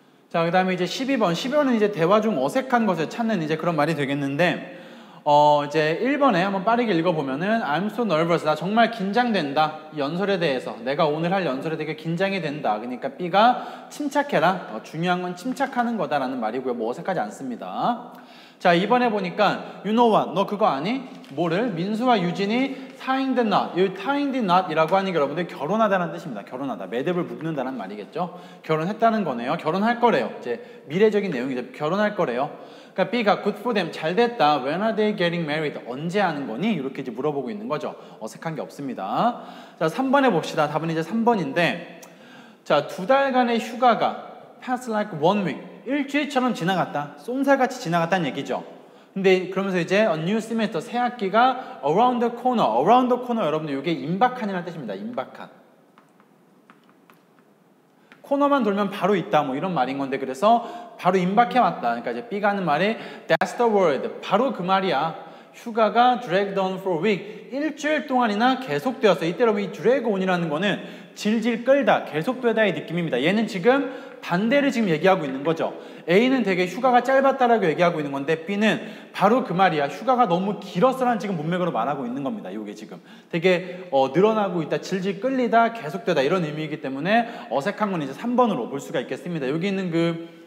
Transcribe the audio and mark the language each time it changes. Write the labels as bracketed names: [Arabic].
[Korean] 자, 그 다음에 이제 12번은 이제 대화 중 어색한 것을 찾는 이제 그런 말이 되겠는데 이제 1번에 한번 빠르게 읽어보면은 [English] I'm so nervous. [Korean] 나 정말 긴장된다. 이 연설에 대해서. 내가 오늘 할 연설에 되게 긴장이 된다. 그러니까 B가 침착해라. 중요한 건 침착하는 거다라는 말이고요. 뭐 어색하지 않습니다. 자, 2번에 보니까 [English] You know what? [Korean] 너 그거 아니? 뭐를? 민수와 유진이 [English] tying the knot. [Korean] 이 tying the knot 이라고 하는 게 여러분들 결혼하다는 뜻입니다. 결혼하다. 매듭을 묶는다는 말이겠죠. 결혼했다는 거네요. 결혼할 거래요. 이제 미래적인 내용이죠. 결혼할 거래요. 그러니까 B가 [English] good for them. [Korean] 잘 됐다. [English] When are they getting married? [Korean] 언제 하는 거니? 이렇게 이제 물어보고 있는 거죠. 어색한 게 없습니다. 자, 3번에 봅시다. 답은 이제 3번인데 자, 2달간의 휴가가 [English] pass like 1 week. [Korean] 일주일처럼 지나갔다. 쏜살같이 지나갔다는 얘기죠. 근데 그러면서 이제 [English] a new semester. [Korean] 새 학기가 [English] around the corner. [Korean] around the corner 여러분들 이게 임박한이라는 뜻입니다. 임박한. 코너만 돌면 바로 있다 뭐 이런 말인 건데 그래서 바로 임박해 왔다. 그러니까 이제 B가 하는 말이 [English] That's the word. [Korean] 바로 그 말이야. 휴가가 [English] dragged on for a week. [Korean] 일주일 동안이나 계속되었어. 이때 여러분 이 drag on이라는 거는 질질 끌다, 계속되다의 느낌입니다. 얘는 지금 반대를 지금 얘기하고 있는 거죠. A는 되게 휴가가 짧았다라고 얘기하고 있는 건데 B는 바로 그 말이야. 휴가가 너무 길었어라는 지금 문맥으로 말하고 있는 겁니다. 이게 지금 되게 늘어나고 있다, 질질 끌리다, 계속되다 이런 의미이기 때문에 어색한 건 이제 3번으로 볼 수가 있겠습니다. 여기 있는 그